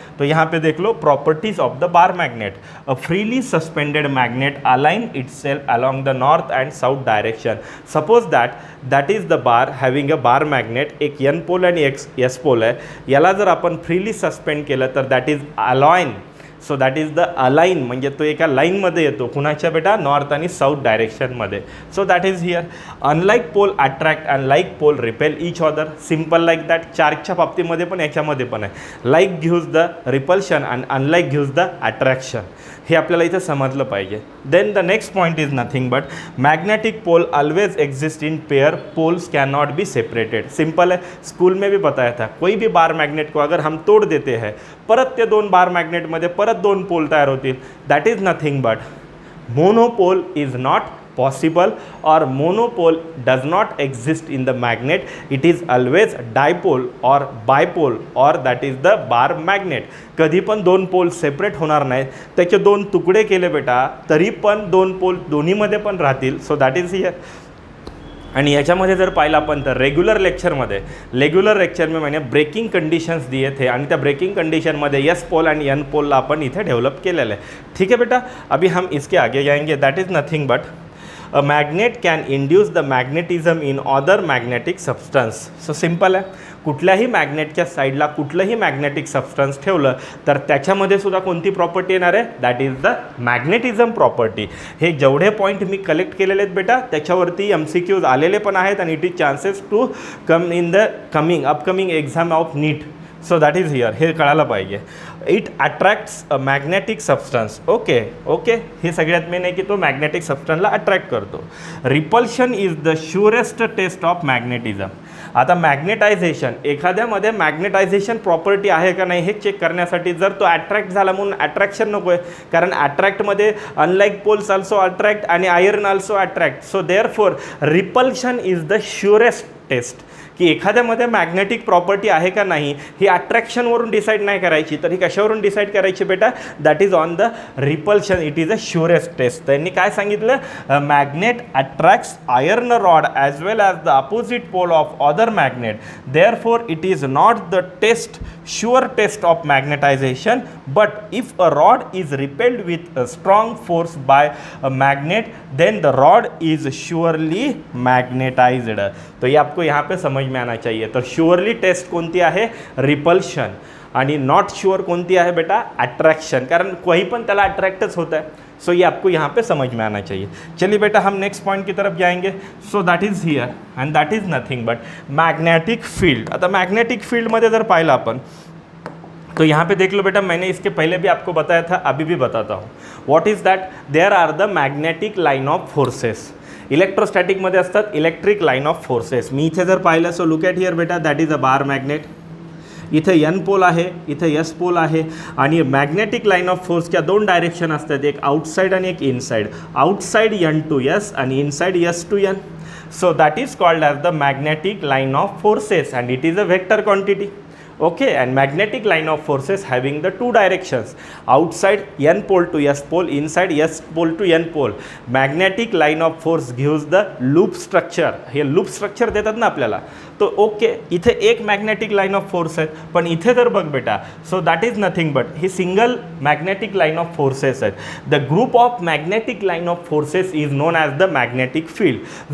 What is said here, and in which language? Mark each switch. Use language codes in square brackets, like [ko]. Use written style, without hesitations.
[hi] तो यहाँ पे देख लो [en] properties of the bar magnet. A freely suspended magnet align itself along the north and south direction. Suppose that is the bar having a bar magnet. [mr] एक n pole आणि एक s pole आहे. याला जर आपण freely suspend केलं तर [en] that is align so that is the align, [mr] म्हणजे तो एका लाईनमध्ये येतो कुणाच्या बेटा, नॉर्थ आणि south डायरेक्शनमध्ये. [en] So that is here. Unlike pole attract and like pole repel each other. Simple like that. [mr] चार्जच्या बाबतीमध्ये पण याच्यामध्ये पण आहे. [en] Like gives the repulsion and unlike gives the attraction. [mr] हे आपल्याला इथं समजलं पाहिजे. [en] Then the next point is nothing but magnetic pole always exist in pair, poles can not be separated. [hi] Simple है, स्कूल में भी बताया था. कोई भी बार मैग्नेट को अगर हम तोड़ देते हैं, [mr] परत ते दोन बार मैग्नेटमध्ये परत दोन पोल तयार होतील. [en] That is nothing but monopole is not possible or monopole does not exist in the magnet. It is always dipole or bipole or that is the bar magnet. [mr] कधी पण दोन पोल सेपरेट होणार नाहीत. त्याचे दोन तुकडे केले बेटा तरी पण दोन पोल दोन्हीमध्ये पण राहतील. [en] So that is here. [mr] आणि याच्यामध्ये जर पाहिलं आपण तर [hi] रेग्युलर लेक्चर में मैंने ब्रेकिंग कंडिशन्स दिए थे [mr] आणि त्या ब्रेकिंग कंडिशनमध्ये यस पोल आणि एन पोलला आपण इथे डेव्हलप केलेलं आहे. ठीक आहे बेटा. [hi] अभी हम इसके आगे जाएंगे. [en] That is nothing but a magnet can induce the magnetism in other magnetic substance. So simple आहे. [mr] कुठल्याही मॅग्नेटच्या साईडला कुठलंही मॅग्नेटिक सबस्टन्स ठेवलं तर त्याच्यामध्ये सुद्धा कोणती प्रॉपर्टी येणार आहे, [en] That is the magnetism property. [mr] हे जेवढे पॉईंट मी कलेक्ट केलेले आहेत बेटा त्याच्यावरती MCQs आलेले पण आहेत आणि [en] It is chances to come in the upcoming exam of NEET. So that is here. [mr] हे कळायला पाहिजे. [en] It attracts a magnetic substance. [mr] Okay हे सगळ्यात मेन आहे की तो मॅग्नेटिक सबस्टन्सला अट्रॅक्ट करतो. [en] Repulsion is the surest test of magnetism. [mr] आता मॅग्नेटायझेशन, एखाद्यामध्ये मॅग्नेटायझेशन प्रॉपर्टी आहे का नाही हे चेक करण्यासाठी जर तो अट्रॅक्ट झाला म्हणून अट्रॅक्शन नको आहे, कारण अट्रॅक्टमध्ये [en] unlike poles also attract [mr] आणि iron also attract. [en] So therefore repulsion is the surest test. [mr] की एखाद्यामध्ये मॅग्नेटिक प्रॉपर्टी आहे का नाही ही अट्रॅक्शनवरून डिसाईड नाही करायची, तर ही कशावरून डिसाईड करायची बेटा, [en] That is on the repulsion. It is a surest test. [mr] त्यांनी काय सांगितलं, [en] Magnet attracts iron rod as well as the opposite pole of other magnet. Therefore it is not the sure test of magnetization, but if a rod is repelled with a strong force by a magnet then the rod is surely magnetized. [hi] तो ये आपको यहाँ पे समझ में आना चाहिए. [mr] तो surely taste कोणती आहे, रिपल्शन. आणि नॉट श्योर कोणती आहे बेटा, अट्रैक्शन, कारण कोई पण त्याला अट्रैक्टच होता है. [hi] सो ये आपको यहाँ पे समझ में आना चाहिए. चलिए बेटा हम नेक्स्ट पॉइंट की तरफ जाएंगे. [en] So that is here and that is nothing but magnetic field. [mr] आता मैग्नेटिक फील्डमध्ये जर पाहिलं आपण [hi] तो यहाँ पे देख लो बेटा, मैंने इसके पहले भी आपको बताया था, अभी भी बताता हूँ. [en] What is that, there are the magnetic line of forces. [mr] इलेक्ट्रोस्टॅटिकमध्ये असतात इलेक्ट्रिक लाइन ऑफ फोर्सेस. मी इथे जर पाहिलं, [en] So look at here बेटा, that is a bar magnet. [mr] इथे एन पोल आहे, इथे एस पोल आहे आणि मॅग्नेटिक लाइन ऑफ फोर्सच्या दोन डायरेक्शन असतात, एक आउटसाइड आणि एक inside. [en] Outside N to S आणि inside S to N. So that is called as the magnetic line of forces and it is a vector quantity. Okay, and magnetic line of forces having the two directions, outside n pole to s pole, inside s pole to n pole. Magnetic line of force gives the loop structure. [mr] हे loop structure देतात ना आपल्याला. तो okay, इथे एक magnetic line of force आहे, पण इथे तर बघ बेटा, [en] so that is nothing but [mr] he single magnetic line of forces आहेत. [en] The group of magnetic line of forces is known as the magnetic field.